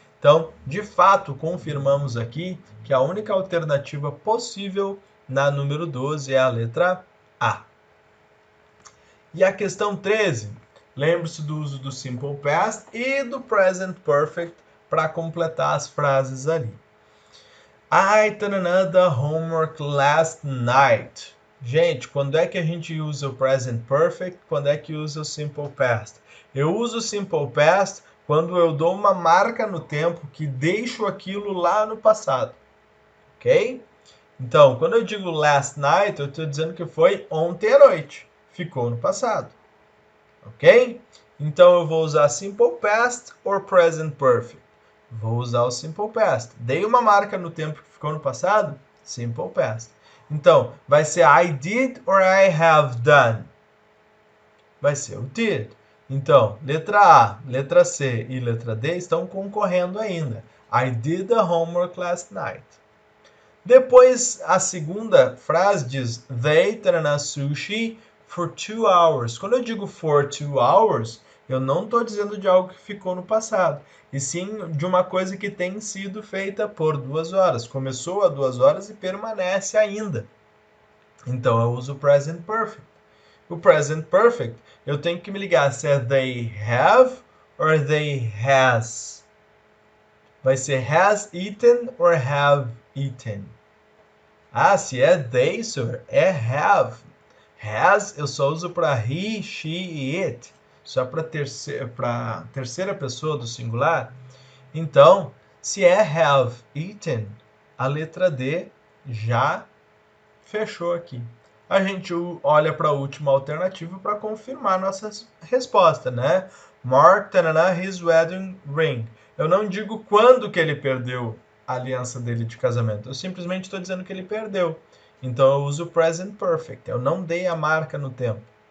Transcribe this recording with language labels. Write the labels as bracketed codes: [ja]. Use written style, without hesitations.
[pt] Então, de fato, confirmamos aqui que a única alternativa possível na número 12 é a letra A. E a questão 13, lembre-se do uso do Simple Past e do Present Perfect para completar as frases ali. [en] I did another homework last night. [pt] Gente, quando é que a gente usa o Present Perfect? Quando é que usa o Simple Past? Eu uso o Simple Past quando eu dou uma marca no tempo que deixo aquilo lá no passado. Ok? Então, quando eu digo last night, eu estou dizendo que foi ontem à noite. Ficou no passado. Ok? Então, eu vou usar Simple Past ou Present Perfect. Vou usar o Simple Past. Dei uma marca no tempo que ficou no passado? Simple Past. Então, vai ser [en] I did or I have done? [pt] Vai ser o did. Então, letra A, letra C e letra D estão concorrendo ainda. [en] I did the homework last night. [pt] Depois, a segunda frase diz [en] They ate sushi for 2 hours. [pt] Quando eu digo for 2 hours, eu não estou dizendo de algo que ficou no passado, e sim de uma coisa que tem sido feita por 2 horas. Começou há 2 horas e permanece ainda. Então, eu uso o present perfect. O present perfect, eu tenho que me ligar se é [en] they have or they has. [pt] Vai ser [en] has eaten or have eaten. [pt] Ah, se é they, sir, é have. Has eu só uso para he, she e it. Só para terceira pessoa do singular. Então, se é have eaten, a letra D já fechou aqui. A gente olha para a última alternativa para confirmar nossa resposta, né? [en] Mark tanana, his wedding ring. [pt] Eu não digo quando que ele perdeu a aliança dele de casamento. Eu simplesmente estou dizendo que ele perdeu. Então eu uso o present perfect. Eu não dei a marca no tempo.